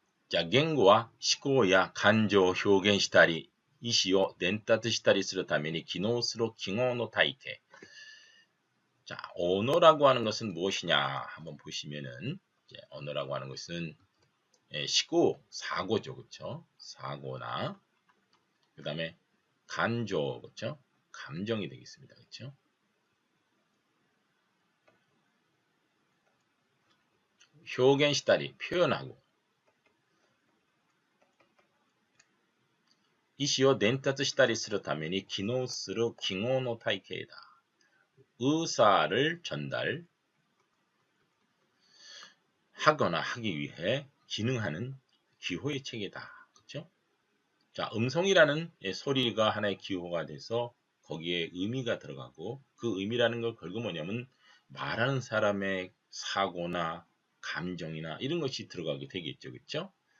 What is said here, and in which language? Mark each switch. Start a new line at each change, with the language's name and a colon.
Japanese: 자, 言語は思考や感情を表現したり、意思を伝達したりするために機能する記号の体系.
Korean: 자, 언어라고 하는 것은 무엇이냐? 한번 보시면은, 언어라고 하는 것은 시고, 사고죠. 그쵸? 사고나, 그 다음에 간조, 그쵸? 감정이 되겠습니다. 그쵸?
Japanese: 표현したり, 표현하고, 意思を伝達したりするために機能する記号の体系だ.
Korean: 의사를 전달하거나 하기 위해 기능하는 기호의 체계다. 그렇죠? 자, 음성이라는 소리가 하나의 기호가 돼서 거기에 의미가 들어가고 그 의미라는 걸 결국 뭐냐면 말하는 사람의 사고나 감정이나 이런 것이 들어가게 되겠죠. 그렇죠?